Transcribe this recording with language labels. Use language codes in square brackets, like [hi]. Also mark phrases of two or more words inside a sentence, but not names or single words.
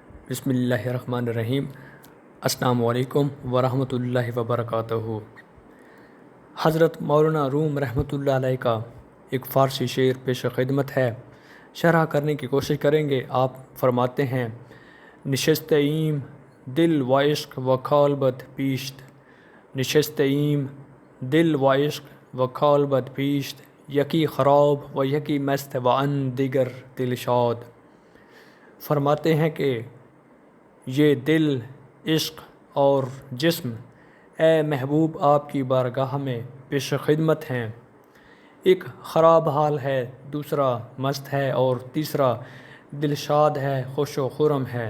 [ur] بسم اللہ الرحمن الرحیم۔ السلام علیکم ورحمۃ اللہ وبرکاتہ۔ حضرت مولانا روم رحمۃ اللہ علیہ کا ایک فارسی شعر پیش خدمت ہے، شرح کرنے کی کوشش کریں گے۔ آپ فرماتے ہیں: [fa] نشست ایم دل و عشق و کالبد پیشت، نشست ایم دل و عشق و کالبد پیشت، یکی خراب و یکی مست و ان دیگر دل شاد۔ [ur] فرماتے ہیں کہ یہ دل، عشق اور جسم اے محبوب آپ کی بارگاہ میں پیش خدمت ہیں۔ ایک خراب حال ہے، دوسرا مست ہے اور تیسرا دلشاد ہے، خوش و خرم ہے۔